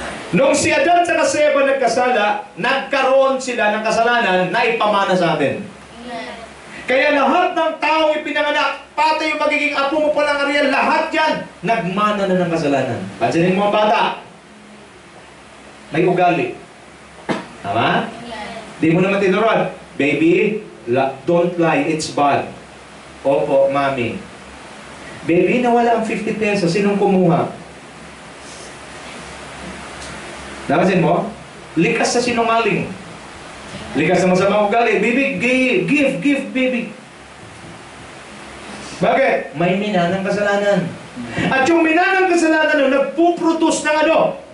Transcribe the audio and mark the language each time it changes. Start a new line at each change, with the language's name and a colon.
Filipino: Nung si Adan at si Eva nagkasala, nagkaroon sila ng kasalanan na ipamana sa atin. Kaya lahat ng taong ipinanganak, pati yung magiging apo mo pa ng Ariel, lahat yan, nagmana na ng kasalanan. Pansinin mo ang bata, may ugali. Tama? Di mo naman tinuruan,
English: baby, don't lie, it's bad.
Filipino: Opo, mami. Baby, nawala ang 50 pesos, sinong kumuha? Nakasin mo? Likas sa sinungaling. Likas sa masamang ugali.
English: Baby, give, baby.
Filipino: Bakit? May minanang kasalanan. At yung minanang kasalanan nun, nagpuproduce ng ano?